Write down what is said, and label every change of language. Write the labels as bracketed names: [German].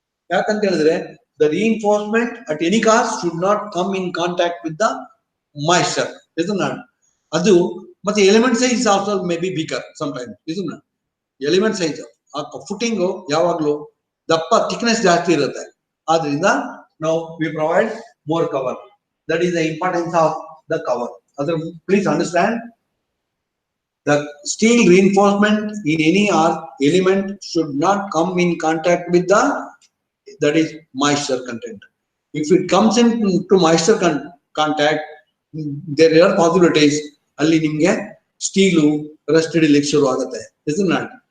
[Kannada] ಯಾಕಂತ ಹೇಳಿದ್ರೆ [English] the reinforcement at any cost should not come in contact with the moisture, isn't it? [Kannada] ಅದು ಮತ್ತೆ [English] Element size also may be bigger sometimes, isn't it? [Kannada] Element size ಆ ಫುಟಿಂಗು ಯಾವಾಗ್ಲೂ ದಪ್ಪ thickness ಜಾಸ್ತಿ ಇರುತ್ತೆ. ಆದ್ರಿಂದ ನಾವು [English] We provide more cover. That is the importance of the cover. Other, please understand, the steel reinforcement in any element should not come in contact with the, that is moisture content. If it comes into moisture contact, there are possibilities [Kannada] ಅಲ್ಲಿ ನಿಮ್ಗೆ steel Rust ಹಿಡಿಲಿಕ್ಕೆ ಶುರು ಆಗುತ್ತೆ. [English] isn't it?